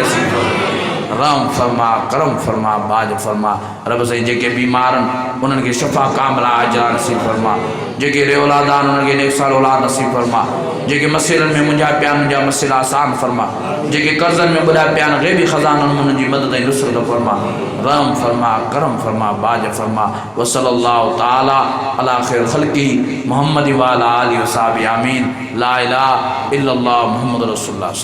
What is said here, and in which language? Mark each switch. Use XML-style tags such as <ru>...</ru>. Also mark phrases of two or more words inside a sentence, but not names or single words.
<sd>कचहरी असांखे नसीब फरमा रहम फरमा करम फरमा बाज फरमा रब साईं जेके बीमारन उन्हनि खे</sd> <ar>شفاء كاملة عاجلة</ar> <sd>नसीब फरमा जेके औलादान उन्हनि खे नेक साल औलाद नसीब फरमा जेके मसइलनि में मुंझा पिया आहिनि मुंहिंजा मसइला आसान फरमा जेके कर्ज़नि में ॿुॾा पिया आहिनि ग़ैबी ख़ज़ाननि में उन्हनि जी मदद ऐं नुसरत फरमा रहम फरमा करम फरमा बाज फरमा</sd> <ar>و صلى الله تعالى على خير خلقي محمد و على آله و صحابي آمين لا إله إلا الله محمد رسول الله.</ar>